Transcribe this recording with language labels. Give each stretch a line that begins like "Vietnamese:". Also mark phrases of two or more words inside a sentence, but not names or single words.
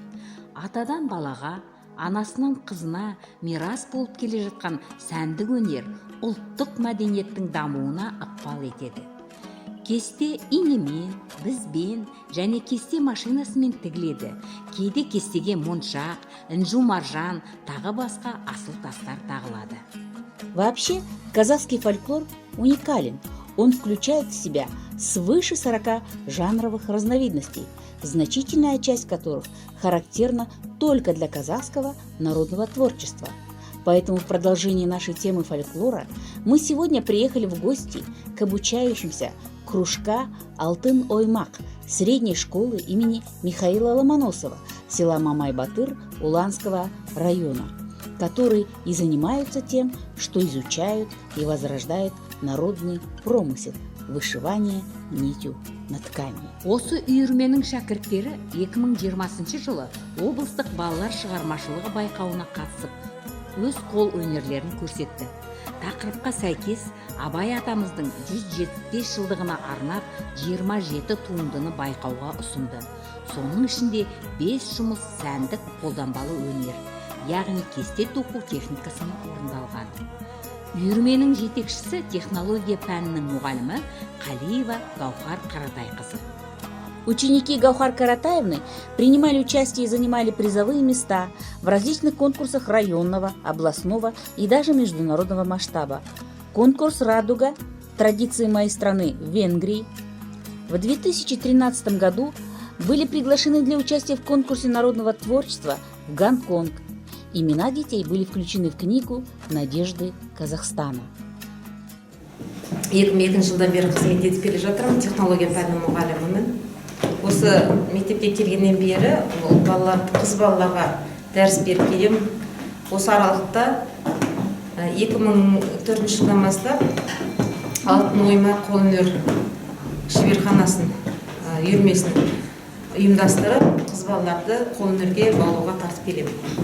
Kazakh: Атадан балаға, анасынан қызына мирас болып келе жатқан сәндік өнер ұлттық мәдениеттің дамуына ықпал етеді. Кесте инемен, бізбен және кесте машинасымен тігіледі. Кейде кестеге моншақ, інжу-маржан, тағы басқа асыл тастар тағылады.
Russian: Вообще, казахский фольклор уникален. Он включает в себя свыше 40 жанровых разновидностей, значительная часть которых характерна только для казахского народного творчества. Поэтому в продолжении нашей темы фольклора мы сегодня приехали в гости к обучающимся кружка Алтын-Оймак средней школы имени Михаила Ломоносова, села Мамай-Батыр Уланского района, которые и занимаются тем, что изучают и возрождают народный промысел вышивание нитью на ткани.
Kazakh: Осы үйірменің шәкірттері 2020 жылы облыстық балалар шығармашылығы байқауына қатысып, өз қол өнерлерін көрсетті. Тақырыпқа сәйкес Абай атамыздың 175 жылдығына арнап 27 туындыны байқауға ұсынды. Соның ішінде 5 жұмыс сәндік қолданбалы өнер, яғни кесте тоқу техникасымен орындалған. Үйірменің жетекшісі технология пәнінің мұғалімі Қалиева Гаухар Каратайқызы.
Russian: Ученики Гаухар Каратаевны принимали участие и занимали призовые места в различных конкурсах районного, областного и даже международного масштаба. Конкурс «Радуга. Традиции моей страны» в Венгрии. В 2013 году были приглашены для участия в конкурсе народного творчества в Гонконг. Имена детей были включены в книгу «Надежды Казахстана».
Kazakh: 2002 жылдан бері қызмет етіп келе жатырмын, технология пәнінің мұғалімімін. Осы мектепке келгеннен бері қыз балаларға дәріс беріп келемін. Осы аралықта 2004 жылдан бастап Алтын-Оймак қолөнер шеберханасын үйірмесін ұйымдастырып, қыз балаларды қолөнерге баулуға тартып келемін.